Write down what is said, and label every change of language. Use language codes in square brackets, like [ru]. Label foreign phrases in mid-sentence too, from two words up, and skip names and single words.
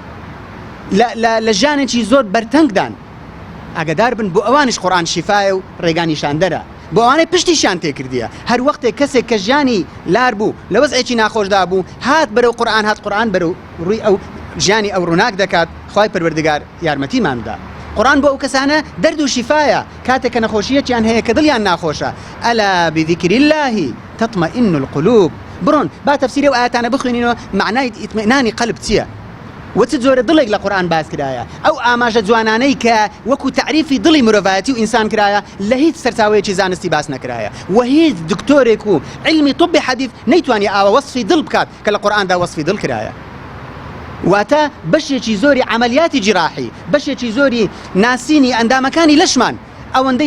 [ckb] لە ژیانێکی زۆر بەرتەنگدان ئاگادار بن بۆ ئەوانش قورئان شیفایە و ڕێگانیشاندەرە بۆ ئەوانەی پشتیشان تێکردیە هەر وەختێک کەسێک کە ژیانی لار بوو لە وەزعێکی ناخۆشدا بوو هات بەرەو قورئان هات قورئان بەرەو ڕووی ئەو ژیانی ئەو ڕووناک دەکات خوای پەروەردگار یارمەتیماندا قورئان بۆ ئەو کەسانە دەرد و شیفایە کاتێک کە نەخۆشیەکیان هەیە کە دڵیان ناخۆشە [ar] ئەلا بذیکری الله تطمئن القلوب [ckb] بڕۆن با تەفسیری ئەو ئاەتانە بخوێنینەوە معنای ئیطمئنانی قەلب چییە وچ جۆرە دڵێک لە قورئان باس کرایە ئەو ئاماژە جوانانەی کە وەکو تعریفی دڵی مرۆڤایەتی و ئینسان کرایە لە هیچ سەرچاوەیەکی زانستی باس نەکرایە و هیچ دکتۆرێک و علمی طب حەدیث نەیتوانی ئاوە وەصفی دڵ بکات کە لە قورئاندا وەصفی دڵ کرایە واتە بەشێکی زۆری عەمەلیاتی جراحی بەشێکی زۆری ناسینی ئەندامەکانی لەشمان ئەوەندەی